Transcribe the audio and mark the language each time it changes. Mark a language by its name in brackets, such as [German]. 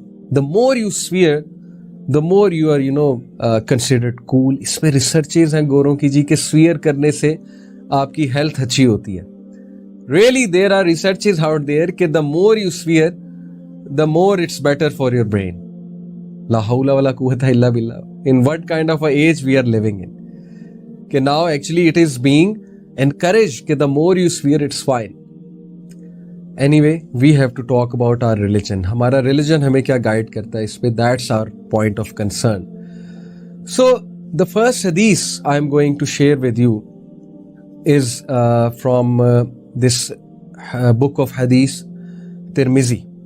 [English] The more you swear, the more you are considered cool. [Hindi] इसमें researches हैं गोरों की जी के स्वीयर करने से आपकी हेल्थ अच्छी होती है। [English] Really, there are researches out there कि the more you swear, the more it's better for your brain. [Arabic] La hawla wala quwwata illa billah. [English] In what kind of a age we are living in? कि now actually it is being encouraged कि the more you swear, it's fine. Anyway, we have to talk about our religion. [Hindi] हमारा religion हमें क्या guide करता है इस पे, [English] that's our point of concern. So, the first hadith I am going to share with you is from this book of hadith, Tirmizi.